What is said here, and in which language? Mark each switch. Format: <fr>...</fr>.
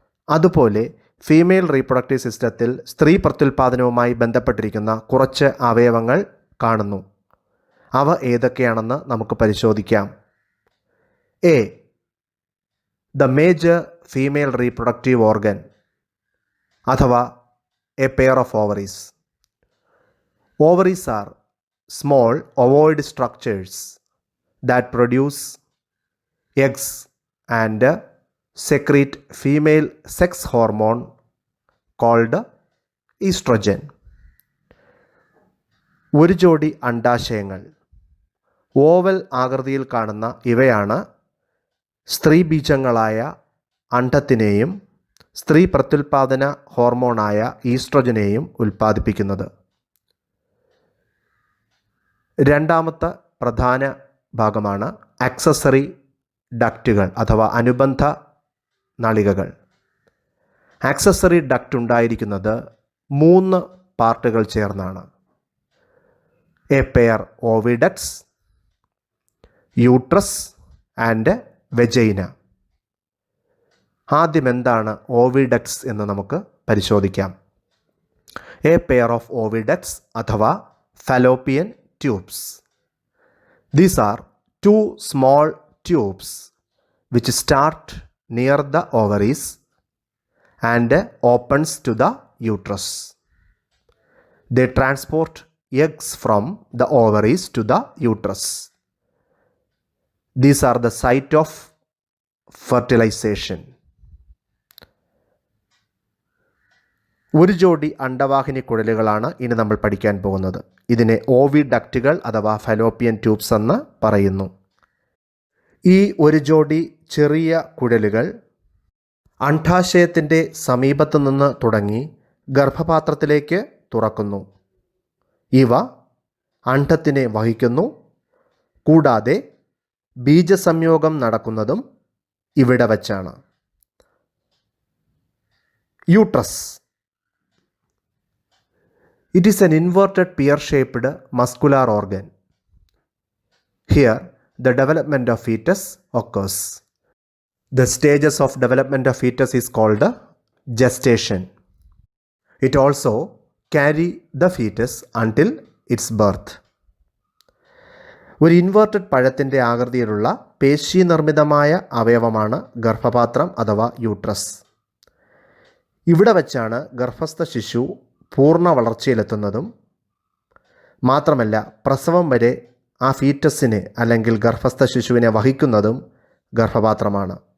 <ml>അതുപോലെ female reproductive സിസ്റ്റത്തിൽ സ്ത്രീ പ്രത്യുൽപാദനവുമായി ബന്ധപ്പെട്ടിരിക്കുന്ന കുറച്ച് അവയവങ്ങൾ കാണുന്നു. അവ ഏതൊക്കെയാണെന്ന് നമുക്ക് പരിശോധിക്കാം.</ml> <en>A, the major female reproductive organ അഥവാ a pair of ovaries. Ovaries are small ovoid structures that produce eggs and secrete female sex hormone called estrogen.</en> <ml>ഒരു ജോഡി അണ്ഡാശയങ്ങൾ ഓവൽ ആകൃതിയിൽ കാണുന്ന ഇവയാണ് സ്ത്രീബീജങ്ങളായ അണ്ഡത്തിനെയും സ്ത്രീ പ്രത്യുൽപാദന ഹോർമോണായ ഈസ്ട്രജനെയും ഉൽപ്പാദിപ്പിക്കുന്നത്. രണ്ടാമത്തെ പ്രധാന ഭാഗമാണ് ആക്സസറി ഡക്റ്റുകൾ അഥവാ അനുബന്ധ നളികകൾ. ആക്സസറി ഡക്റ്റ് ഉണ്ടായിരിക്കുന്നത് 3 പാർട്ടുകൾ ചേർന്നാണ്.</ml> <en>A pair oviducts, uterus and vagina.</en> <ml>ആദ്യം എന്താണ് ഓവിഡക്ട്സ് എന്ന് നമുക്ക് പരിശോധിക്കാം.</ml> <en>A pair of oviducts അഥവാ fallopian tubes. These are 2 small tubes which start near the ovaries and opens to the uterus. They transport eggs from the ovaries to the uterus. These are the site of fertilization.</en> <ml>ഒരു ജോഡി അണ്ഡവാഹിനി കുഴലുകളാണ് ഇനി നമ്മൾ പഠിക്കാൻ പോകുന്നത്. ഇതിനെ ഓവിഡക്റ്റുകൾ അഥവാ Fallopian tubes എന്ന് പറയുന്നു. ഈ ഒരു ജോഡി ചെറിയ കുഴലുകൾ അണ്ഡാശയത്തിൻ്റെ സമീപത്തു നിന്ന് തുടങ്ങി ഗർഭപാത്രത്തിലേക്ക് തുറക്കുന്നു. ഇവ അണ്ഡത്തിനെ വഹിക്കുന്നു. കൂടാതെ ബീജസംയോഗം നടക്കുന്നതും ഇവിടെ വച്ചാണ്.</ml> <en>Uterus. It is an inverted pear-shaped muscular organ. Here, the development of fetus occurs. The stages of development of fetus is called gestation. It also carry the fetus until its birth.</en> <ml>ഒരു inverted പഴത്തിൻ്റെ ആകൃതിയിലുള്ള പേശീനിർമ്മിതമായ അവയവമാണ് ഗർഭപാത്രം അഥവാ uterus. ഇവിടെ വച്ചാണ് ഗർഭസ്ഥ ശിശു പൂർണ്ണ വളർച്ചയിലെത്തുന്നതും മാത്രമല്ല പ്രസവം വരെ ആ ഫീറ്റസിനെ അല്ലെങ്കിൽ ഗർഭസ്ഥ ശിശുവിനെ വഹിക്കുന്നതും ഗർഭപാത്രമാണ്.</ml>